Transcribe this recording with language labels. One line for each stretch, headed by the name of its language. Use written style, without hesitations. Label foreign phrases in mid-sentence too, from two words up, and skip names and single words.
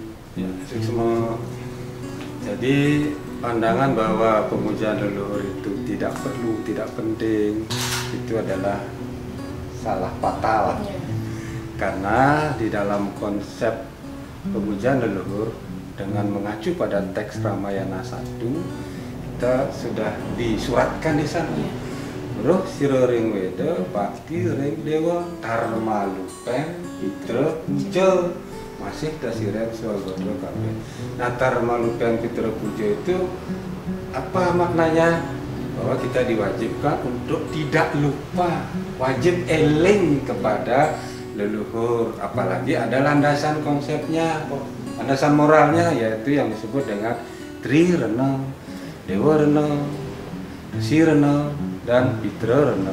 Indonesian: Ya, jadi pandangan bahwa pemujaan leluhur itu tidak perlu, tidak penting, itu adalah salah fatal. Karena di dalam konsep pemujaan leluhur dengan mengacu pada teks Ramayana 1, kita sudah disuratkan di sana.
Kawi: Roh sira ring weda, bakti ring dewa, dharma lupen, pitra puja, masih dasiren swagodo kabeh.
Indonesian: Nah,
Kawi: dharma lupen pitra puja
Indonesian: itu apa maknanya? Bahwa kita diwajibkan untuk tidak lupa, wajib eling kepada leluhur, apalagi ada landasan konsepnya, landasan moralnya, yaitu yang disebut dengan Trirena, Dewa Rena, Si Rena, dan Pitra Rena.